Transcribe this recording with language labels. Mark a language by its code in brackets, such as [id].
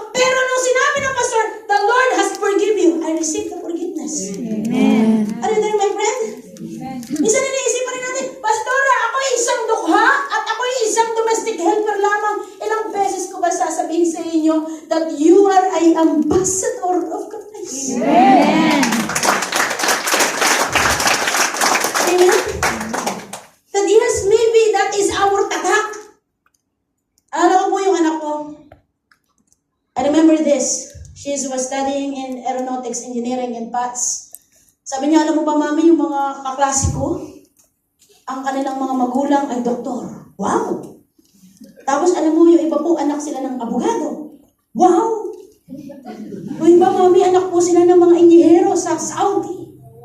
[tl] Pero nung sinabi ng pastor, [en] the Lord has forgive you. I received the forgiveness. Amen. Are you there, my friend? [tl] Minsan iniisipan rin natin, Pastora, ako ay isang dukha at ako ay isang domestic helper lamang. Ilang beses ko ba sasabihin sa inyo [en] that you are an ambassador of Christ? Amen. Amen? That yes, maybe that is our tatak. [tl] Alam ko po yung anak ko. [en] I remember this. She was studying in aeronautics engineering in PATS. [tl] Sabi niya, alam mo ba, mami, yung mga kaklase ko, ang kanilang mga magulang ay doktor. Wow! Tapos alam mo, yung iba po, anak sila ng abogado. Wow! Yung iba, mami, anak po sila ng mga inihero sa Saudi.